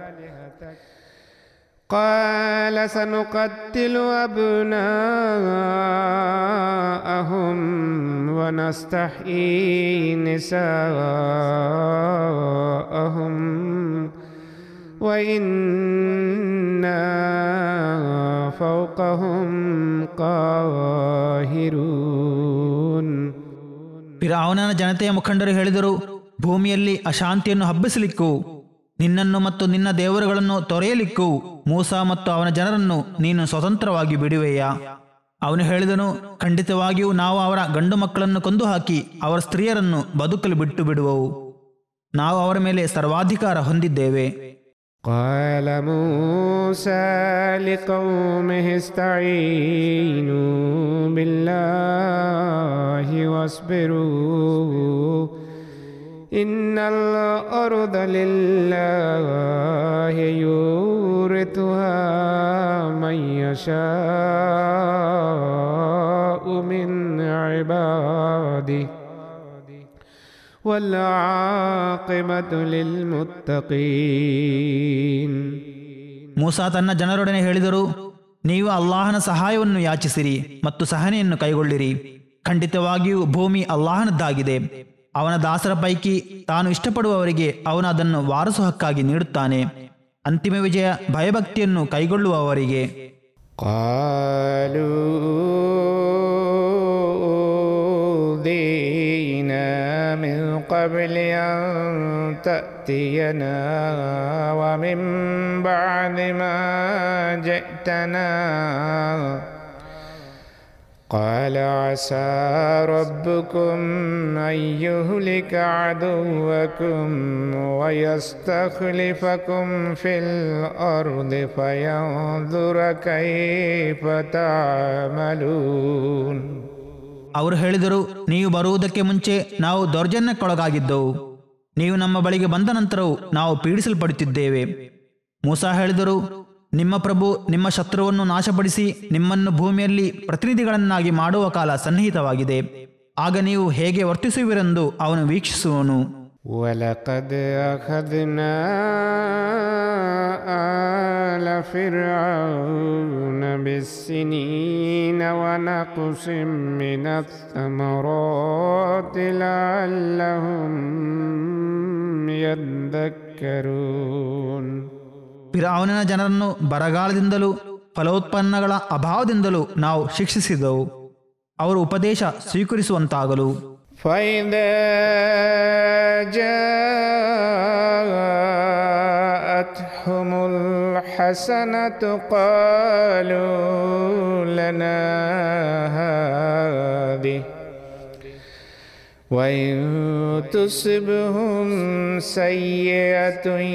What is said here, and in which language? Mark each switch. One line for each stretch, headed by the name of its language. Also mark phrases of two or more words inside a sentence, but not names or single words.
Arabic: قال سنقتل أبناءهم ونستحيي نساءهم وإنا فوقهم قاهرون.
Kannada: ಫಿರ್ಔನನ ಜನತೆಯ ಮುಖಂಡರು ಹೇಳಿದರು, ಭೂಮಿಯಲ್ಲಿ ಅಶಾಂತಿಯನ್ನು ಹಬ್ಬಿಸಲಿಕ್ಕೂ ನಿನ್ನನ್ನು ಮತ್ತು ನಿನ್ನ ದೇವರುಗಳನ್ನು ತೊರೆಯಲಿಕ್ಕೂ ಮೂಸಾ ಮತ್ತು ಅವನ ಜನರನ್ನು ನೀನು ಸ್ವತಂತ್ರವಾಗಿ ಬಿಡುವೆಯಾ? ಅವನು ಹೇಳಿದನು, ಖಂಡಿತವಾಗಿಯೂ ನಾವು ಅವರ ಗಂಡು ಮಕ್ಕಳನ್ನು ಕೊಂದು ಹಾಕಿ ಅವರ ಸ್ತ್ರೀಯರನ್ನು ಬದುಕಲು ಬಿಟ್ಟು ಬಿಡುವವು. ನಾವು ಅವರ ಮೇಲೆ ಸರ್ವಾಧಿಕಾರ ಹೊಂದಿದ್ದೇವೆ.
Arabic: قال موسى لقومه استعينوا بالله واصبروا إن الأرض لله يورثها من يشاء من عباده والعاقبة للمتقين.
Kannada: ಮೂಸಾ ತನ್ನ ಜನರೊಡನೆ ಹೇಳಿದರು, ನೀವು ಅಲ್ಲಾಹನ ಸಹಾಯವನ್ನು ಯಾಚಿಸಿರಿ ಮತ್ತು ಸಹನೆಯನ್ನು ಕೈಗೊಳ್ಳಿರಿ. ಖಂಡಿತವಾಗಿಯೂ ಭೂಮಿ ಅಲ್ಲಾಹನದ್ದಾಗಿದೆ. ಅವನ ದಾಸರ ಪೈಕಿ ತಾನು ಇಷ್ಟಪಡುವವರಿಗೆ ಅವನು ಅದನ್ನು ವಾರಸು ಹಕ್ಕಾಗಿ ನೀಡುತ್ತಾನೆ. ಅಂತಿಮ ವಿಜಯ ಭಯಭಕ್ತಿಯನ್ನು ಕೈಗೊಳ್ಳುವವರಿಗೆ.
Arabic: من قبل أن تأتينا ومن بعد ما جئتنا قال عسى ربكم أن يهلك عدوكم ويستخلفكم في الأرض فينظر كيف تعملون.
Kannada: ಅವರು ಹೇಳಿದರು, ನೀವು ಬರುವುದಕ್ಕೆ ಮುಂಚೆ ನಾವು ದೌರ್ಜನ್ಯಕ್ಕೊಳಗಾಗಿದ್ದೆವು. ನೀವು ನಮ್ಮ ಬಳಿಗೆ ಬಂದ ನಂತರವೂ ನಾವು ಪೀಡಿಸಲ್ಪಡುತ್ತಿದ್ದೇವೆ. ಮೂಸಾ ಹೇಳಿದರು, ನಿಮ್ಮ ಪ್ರಭು ನಿಮ್ಮ ಶತ್ರುವನ್ನು ನಾಶಪಡಿಸಿ ನಿಮ್ಮನ್ನು ಭೂಮಿಯಲ್ಲಿ ಪ್ರತಿನಿಧಿಗಳನ್ನಾಗಿ ಮಾಡುವ ಕಾಲ ಸನ್ನಿಹಿತವಾಗಿದೆ. ಆಗ ನೀವು ಹೇಗೆ ವರ್ತಿಸುವಿರೆಂದು ಅವನು ವೀಕ್ಷಿಸುವನು.
Arabic: وَلَقَدْ أَخَذْنَا آلَ فِرْعَوْنَ بِالسِّنِينَ وَنَقْصٍ مِّنَ الثَّمَرَاتِ لَعَلَّهُمْ يَذَّكَّرُونَ.
Kannada: ಫಿರ್ಔನನ ಜನರನ್ನು ಬರಗಾಲದಿಂದಲೂ ಫಲೋತ್ಪನ್ನಗಳ ಅಭಾವದಿಂದಲೂ ನಾವು ಶಿಕ್ಷಿಸಿದೆವು, ಅವರು ಉಪದೇಶ ಸ್ವೀಕರಿಸುವಂತಾಗಲು.
Arabic: فَإِذَا جَاءَتْهُمُ الْحَسَنَةُ قَالُوا لَنَا هَٰذِهِ وَإِن تُصِبْهُمْ سَيِّئَةٌ